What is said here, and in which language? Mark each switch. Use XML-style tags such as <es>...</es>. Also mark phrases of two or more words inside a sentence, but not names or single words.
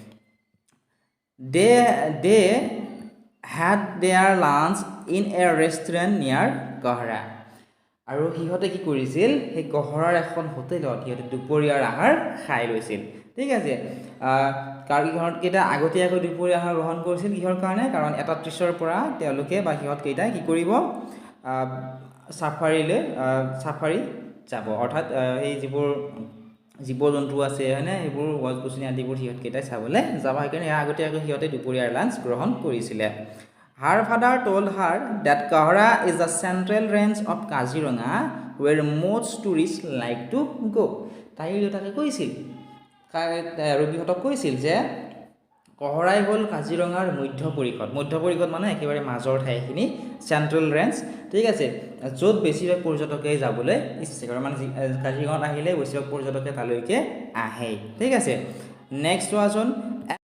<en>they had their lunch in a restaurant near Gohra</en> <as>আৰু সিহঁতে কি কৰিছিল সেই গহৰাৰ এখন হোটেলত সিহঁতে দুপৰীয়াৰ আহাৰ খাই লৈছিল ঠিক আছে কাৰণ কেইটা আগতীয়াকৈ দুপৰীয়া আহাৰ গ্ৰহণ কৰিছিল কিহৰ কাৰণে কাৰণ 31 ৰ পৰা তেওঁলোকে বা সিহঁত কেইটা কি কৰিব সাফাৰি যাব অৰ্থাৎ এই যিবোৰ জীৱ-জন্তু আছে হয়নে এইবোৰ গছ-গছনি আদিবোৰ সিহঁত কেইটাই চাবলৈ যাব সেইকাৰণে আগতীয়াকৈ সিহঁতে দুপৰীয়াৰ লাঞ্চ গ্ৰহণ কৰিছিলে</as> <en>her father told her that Gohra is the central range of Kaziranga where most tourists like to go</en> <as>তাইৰ দেউতাকে কৈছিল ৰবিহঁতক কৈছিল যে গহৰাই হ'ল কাজিৰঙাৰ মধ্য পৰিষদ মানে একেবাৰে মাজৰ ঠাইখিনি</as> <en>central range</en> <as>ঠিক আছে য'ত বেছিভাগ পৰ্যটকে যাবলৈ ইচ্ছা কৰে মানে কাজিৰঙাত আহিলে বেছিভাগ পৰ্যটকে তালৈকে আহে ঠিক আছে নেক্সট ওয়াজন</as>